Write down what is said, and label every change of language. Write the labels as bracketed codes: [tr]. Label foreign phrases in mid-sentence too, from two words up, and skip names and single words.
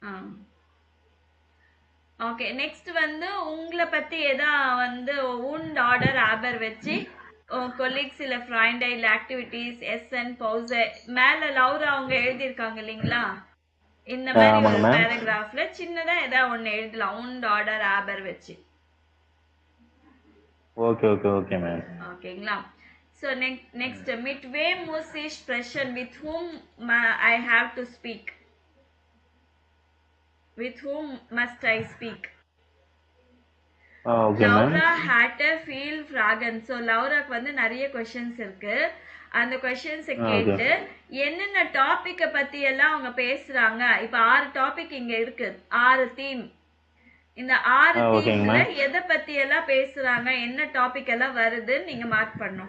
[ta] ஓகே, நெக்ஸ்ட் வந்து உங்களை பத்தி ஏதா வந்து [de] und oder aber [ta] வச்சு கொலீக்ஸ் இல்ல ஃப்ரைண்டே இல்ல ஆக்டிவிட்டீஸ் எஸ்என் பவுஸ் மேல லௌரா அவங்க எழுதியிருக்காங்க இல்லைங்களா, இந்த மாதிரி ஒரு பேராகிராஃப்ல சின்னதா ஏதா ஒன்னு எழுதலாம் [de] und oder aber [ta] வச்சு. ஓகே ஓகே ஓகே மேம். ஓகேங்களா? [de] So next mit wem muss ich sprechen, [en] with whom I have to speak, with whom must I speak? [ta] ஓகே மேம். [de] Laura hatte viel Fragen. [ta] So Lauraக்கு வந்து நிறைய क्वेश्चंस இருக்கு. அந்த क्वेश्चंस கேட்டு என்னென்ன டாபிக்க பத்தி எல்லாம் அவங்க பேசுறாங்க. இப்ப 6 டாபிக் இங்க இருக்கு, 6 தீம். இந்த 6 தீம்ல எதை பத்தி எல்லாம் பேசுறாங்க, என்ன டாபிக் எல்லாம் வருது நீங்க மார்க் பண்ணணும்.